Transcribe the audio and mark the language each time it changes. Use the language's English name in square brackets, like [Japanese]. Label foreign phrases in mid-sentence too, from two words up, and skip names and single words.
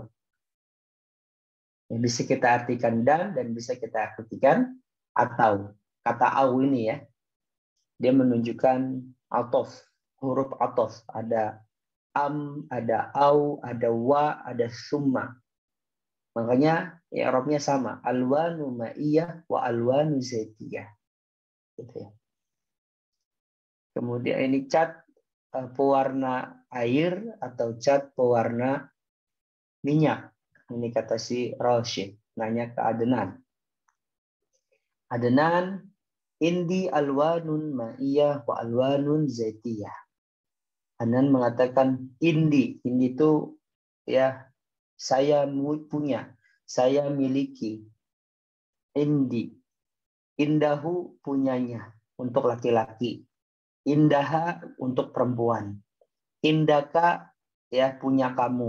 [Indonesian] Ya, bisa kita artikan dan bisa kita artikan atau. Kata au ini ya, dia menunjukkan atof, huruf atof. Ada am, ada au, ada wa, ada summa. Makanya i'rabnya sama. [Arabic] ألوان مائية وألوان زيتية. [Indonesian] Gitu ya. Kemudian ini cat pewarna air atau cat pewarna minyak. Ini kata si Rashid. Nanya ke Adnan. Adnan, [Arabic] عندي ألوان مائية وألوان زيتية. [Indonesian] Adnan mengatakan indi. Indi itu ya saya punya. Saya miliki. Indi. Indahu punyanya untuk laki-laki. Indaha untuk perempuan. Indaka ya punya kamu.